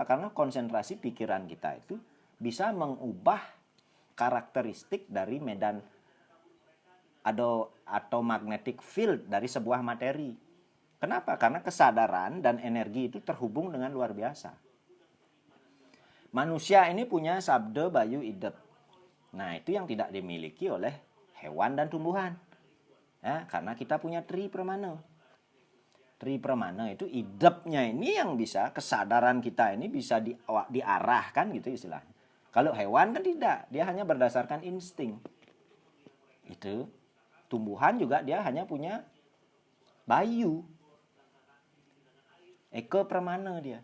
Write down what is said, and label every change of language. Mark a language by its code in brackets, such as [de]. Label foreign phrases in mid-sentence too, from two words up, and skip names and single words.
[id] Karena konsentrasi pikiran kita itu bisa mengubah karakteristik dari medan atau [en] magnetic field [id] dari sebuah materi. Kenapa? Karena kesadaran dan energi itu terhubung dengan luar biasa. Manusia ini punya sabda bayu idep. Nah, itu yang tidak dimiliki oleh hewan dan tumbuhan. Ya, karena kita punya tri pramana. Tri pramana itu idepnya ini yang bisa, kesadaran kita ini bisa diarahkan gitu istilahnya. Kalau hewan kan tidak, dia hanya berdasarkan insting. Itu. Tumbuhan juga dia hanya punya bayu. Eko pramana dia.